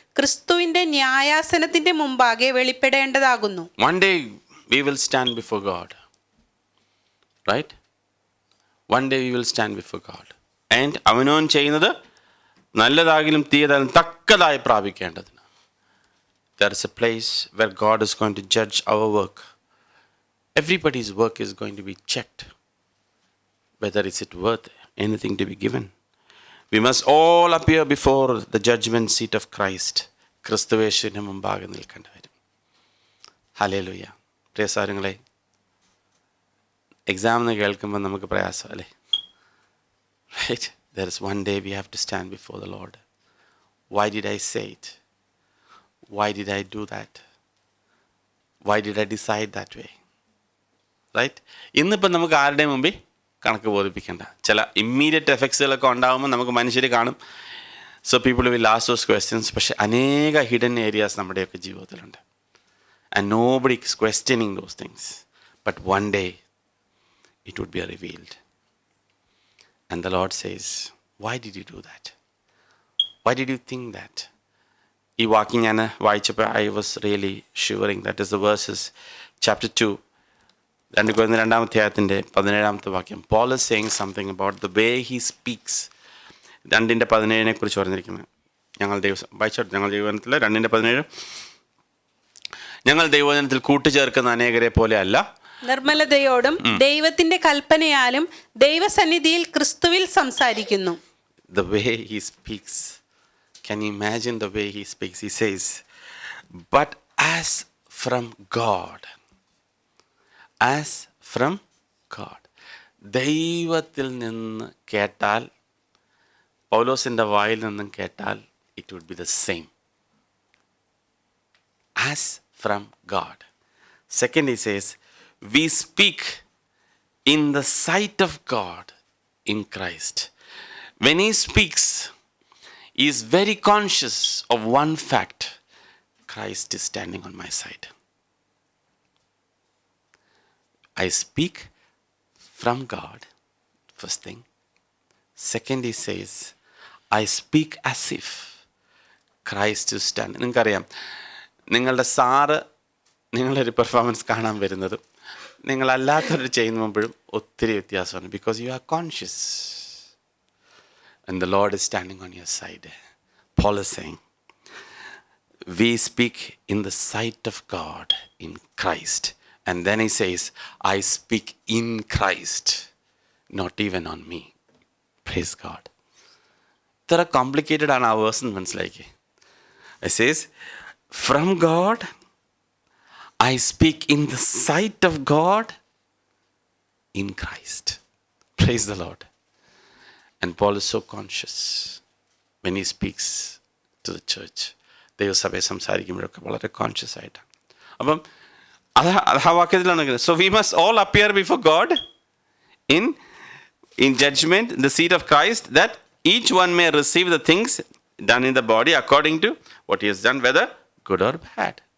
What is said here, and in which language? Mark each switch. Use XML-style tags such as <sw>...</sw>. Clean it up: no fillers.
<ml>ക്രിസ്തുവിന്റെ ന്യായാസനത്തിന്റെ മുമ്പാകെ വെളിപ്പെടേണ്ടതാകുന്നു.</ml> <en>One day we will stand before God. Right? One day we will stand before God.</en> <ml>And അവനവൻ ചെയ്യുന്നത് നല്ലതാകിലും തീയതായാലും തക്കതായി പ്രാപിക്കേണ്ടതിന്.</ml> <en>There is a place where God is going to judge our work. Everybody's work is going to be checked. Whether is it worth anything to be given. We must all appear before the judgment seat of Christ.</en> <ml>ക്രിസ്തുവേശുവിന് മുമ്പാകെ നിൽക്കേണ്ടി വരും. Hallelujah. പ്രിയ സഹോദരങ്ങളെ, exam എന്ന് കേൾക്കുമ്പോൾ നമുക്ക് പ്രയാസം അല്ലേ?</ml> <en>Right? There is one day we have to stand before the Lord. Why did I say it? Why did I do that? Why did I decide that way? Right?</en> <ml>ഇന്നിപ്പം നമുക്ക് ആരുടെയും മുമ്പിൽ കണക്ക് ബോധിപ്പിക്കേണ്ട. ചില ഇമ്മീഡിയറ്റ് എഫക്ട്സുകളൊക്കെ ഉണ്ടാകുമ്പോൾ നമുക്ക് മനുഷ്യർ കാണും.</ml> <en>So people will ask those questions.</en> <ml>പക്ഷേ അനേക ഹിഡൻ ഏരിയാസ് നമ്മുടെയൊക്കെ ജീവിതത്തിലുണ്ട്.</ml> <en>And nobody is questioning those things. But one day it would be revealed. And the Lord says, why did you do that? Why did you think that?</en> <ml>ഈ വാക്യം ഞാൻ വായിച്ചപ്പോൾ</ml> <en>I was really shivering. That is the verses chapter 2, 2 Corinthians 2:17 വാക്യം. Paul is saying something about the way he speaks.</en> <ml>2:17 കുറിച്ച് പറഞ്ഞിരിക്കുന്നത്. ഞങ്ങൾ ദൈവവചനത്തിൽ 2:17, ഞങ്ങൾ ദൈവവചനത്തിൽ കൂട്ടുചേർക്കുന്ന അനേകരെ പോലെ അല്ല, നിർമ്മലതയോടും ദൈവത്തിന്റെ കൽപ്പനയാലും ദൈവസന്നിധിയിൽ ക്രിസ്തുവിൽ സംസാരിക്കുന്നു.</ml> <en>The way he speaks. Can you imagine the way he speaks? He says, but as from God. As from God.</en> <ml>ദൈവത്തിൽ നിന്ന് കേട്ടാൽ, പൗലോസിൻ്റെ വായിൽ നിന്നും കേട്ടാൽ,</ml> <en>it would be the same. As from God. Second, he says, we speak in the sight of God in Christ. When he speaks, he is very conscious of one fact: Christ is standing on my side. I speak from God, first thing. Second, he says, I speak as if Christ is standing.</en> <ml>നിങ്ങൾക്കറിയാം, നിങ്ങളുടെ sir നിങ്ങളൊരു performance കാണാൻ വരുന്നതും നിങ്ങളല്ലാത്തൊരു ചെയ്യുമ്പോഴും ഒത്തിരി വ്യത്യാസമാണ്.</ml> <en>Because you are conscious and the Lord is standing on your side. Paul is saying, we speak in the sight of God in Christ. And then he says, I speak in Christ, not even on me. Praise God.</en> <ml>ഇത്ര complicated ആണ് ആ verse മനസ്സിലാക്കി.</ml> <en>It says, from God, I speak in the sight of God in Christ. Praise the Lord. And Paul is so conscious when he speaks to the church.</en> <ml>ദൈവസഭയെ സംസാരിക്കുമ്പോഴൊക്കെ വളരെ conscious ആയിട്ടാണ്. അപ്പം ആ വാക്യത്തിലാണ്.</ml> <en>So we must all appear before God in judgment, in the seat of Christ, that each one may receive the things done in the body according to what he has done, whether good or bad.</en>